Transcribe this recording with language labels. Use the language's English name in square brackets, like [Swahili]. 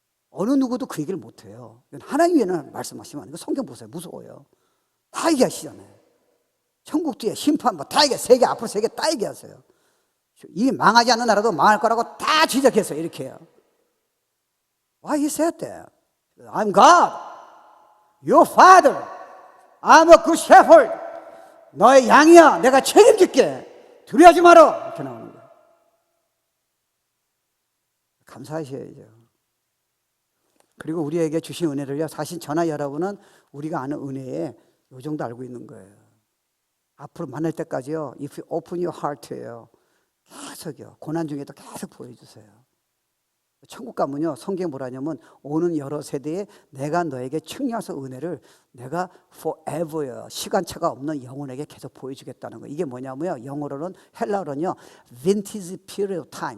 [Korean] 어느 누구도 그 얘기를 못해요. 하나님 위에는 말씀하시면 안 돼요. 성경 보세요. 무서워요. 다 얘기하시잖아요. 천국 뒤에 심판 뭐 다 얘기해. 세계 앞으로 세계 다 얘기하세요. 이 망하지 않는 나라도 망할 거라고 다 지적했어요. 이렇게 해요. [English] Why he said that? I'm God, your father, I'm a good shepherd. [Korean] 너의 양이야. 내가 책임질게. 두려워하지 마라. 이렇게 나오는 거예요. 감사하셔야죠. 그리고 우리에게 주신 은혜를요, 사실 저나 여러분은 우리가 아는 은혜에 요 정도 알고 있는 거예요. 앞으로 만날 때까지요, [English] if you open your heart예요. [Korean] 계속요, 고난 중에도 계속 보여주세요. 천국 가면요, 성경에 뭐라냐면 오는 여러 세대에 내가 너에게 측량해서 은혜를 내가 forever요, 시간차가 없는 영혼에게 계속 보여주겠다는 거예요. 이게 뭐냐면요, 영어로는, 헬라어로는요, [English] vintage period of time.